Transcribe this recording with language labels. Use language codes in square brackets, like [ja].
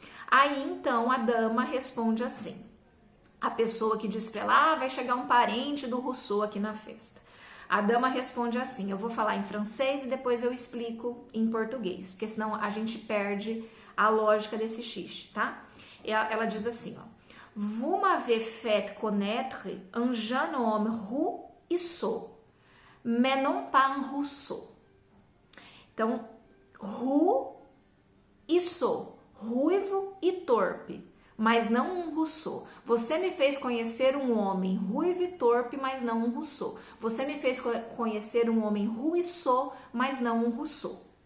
[pt] Aí, então, a dama responde assim. A pessoa que diz para ela, vai chegar um parente do Rousseau aqui na festa. A dama responde assim, eu vou falar em francês e depois eu explico em português, porque senão a gente perde a lógica desse xiste, tá? Ela diz assim, ó. [fr] Vous m'avez fait connaître un jeune homme roux et sot, mais non pas un Rousseau. [pt] Então, roux e sot, ruivo e torpe, mas não um Rousseau. Você me fez conhecer um homem ruivo e torpe, mas não um Rousseau. Você me fez conhecer um homem ruiçô, mas não um Rousseau.